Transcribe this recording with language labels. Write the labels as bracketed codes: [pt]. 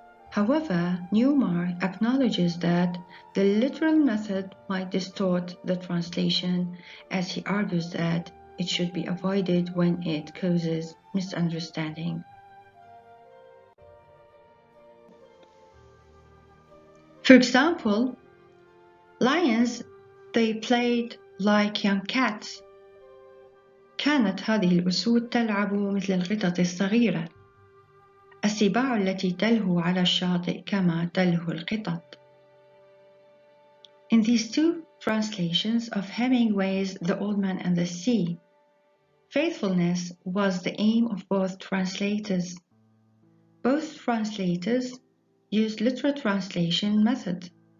[en] However, Newmark acknowledges that the literal method might distort the translation, as he argues that it should be avoided when it causes misunderstanding. For example, lions, they played like young cats. [ar] كانت هذه الأسود تلعب مثل القطط الصغيرة. السباع التي تلهو على الشاطئ كما تلهو القطط. [en] In these two translations of Hemingway's The Old Man and the Sea, faithfulness was the aim of both translators. Both translators used literal translation method.